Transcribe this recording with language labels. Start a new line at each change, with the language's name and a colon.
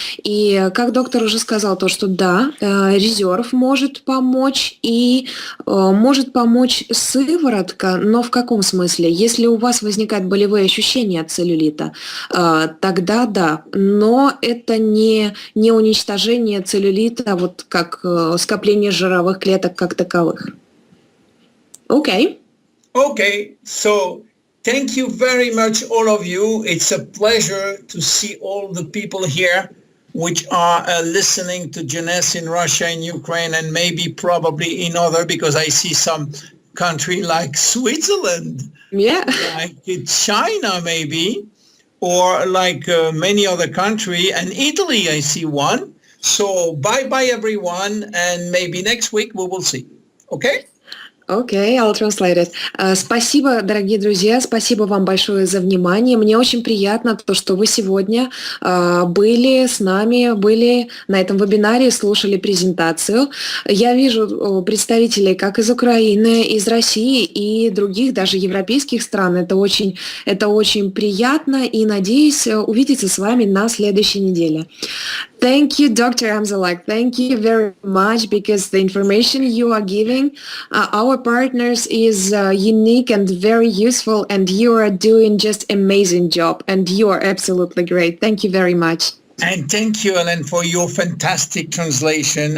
Russian: И как доктор уже сказал, то, что да, резерв может помочь, и может помочь сыворотка, но в каком смысле? Если у вас возникают болевые ощущения от целлюлита, тогда да, но это не уничтожение целлюлита, вот как скопление жировых клеток как таковых. Окей.
English: Okay, so thank you very much, all of you. It's a pleasure to see all the people here which are listening to J.C.S in Russia and Ukraine, and maybe probably in other, because I see some country like Switzerland, like China maybe, or like many other country, and Italy I see one. So bye-bye everyone, and maybe next week we will see. Okay? Окей, I'll translate it.
Russian: Спасибо, дорогие друзья, спасибо вам большое за внимание. Мне очень приятно то, что вы сегодня были с нами, были на этом вебинаре, слушали презентацию. Я вижу представителей как из Украины, из России и других, даже европейских стран. Это очень приятно, и надеюсь увидеться с вами на следующей неделе.
English: Thank you, Dr. Amzalag. Thank you very much, because the information you are giving our partners is unique and very useful, and you are doing just amazing job, and you are absolutely great. Thank you very much. And thank you, Ellen, for your fantastic translation.